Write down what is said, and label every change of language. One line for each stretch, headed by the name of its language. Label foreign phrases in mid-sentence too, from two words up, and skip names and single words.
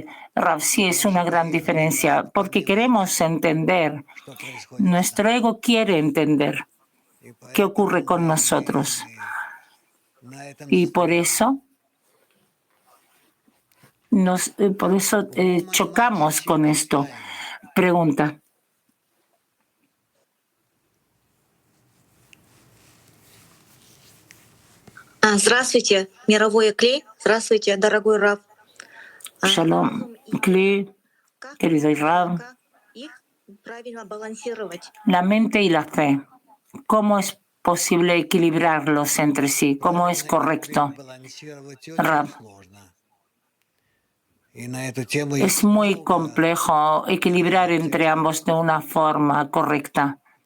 Spanish: Rav, sí, es una gran diferencia, porque queremos entender. Nuestro ego quiere entender qué ocurre con nosotros. Y por eso chocamos con esto. Pregunta.
Russian: Здравствуйте, мировой Клей. Здравствуйте, дорогой Рав.
Hebrew: Shalom, Kli,
Spanish: querido Rav. La mente y la fe. ¿Cómo es posible equilibrarlos entre sí? ¿Cómo es correcto? Rav. Es muy complejo equilibrar entre ambos de una forma correcta.